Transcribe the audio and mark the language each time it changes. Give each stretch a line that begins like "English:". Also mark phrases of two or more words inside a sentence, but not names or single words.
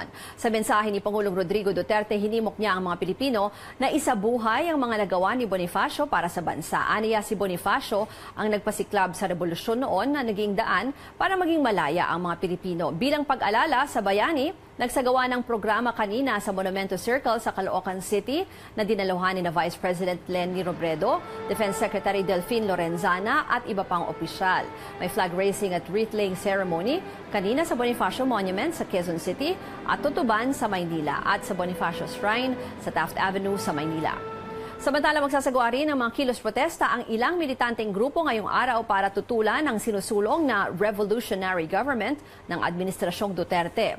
Filipino: Sa mensahe ni Pangulong Rodrigo Duterte, hinimok niya ang mga Pilipino na isabuhay ang mga nagawa ni Bonifacio para sa bansa. Aniya, si Bonifacio ang nagpasiklab sa revolusyon noon na naging daan para maging malaya ang mga Pilipino. Bilang pag-alala sa bayani, nagsagawa ng programa kanina sa Monumento Circle sa Caloocan City na dinaluhan ni Vice President Leni Robredo, Defense Secretary Delfin Lorenzana at iba pang opisyal. May
English: flag raising
Filipino: at
English: wreath-laying ceremony
Filipino: kanina sa Bonifacio Monument sa Quezon City at Tutuban sa Maynila at sa Bonifacio Shrine sa Taft Avenue sa Maynila. Samantala, magsasagawa rin ng mga kilos protesta ang ilang militanteng grupo ngayong araw para tutulan ang sinusulong na
English: revolutionary government
Filipino: ng Administrasyong Duterte.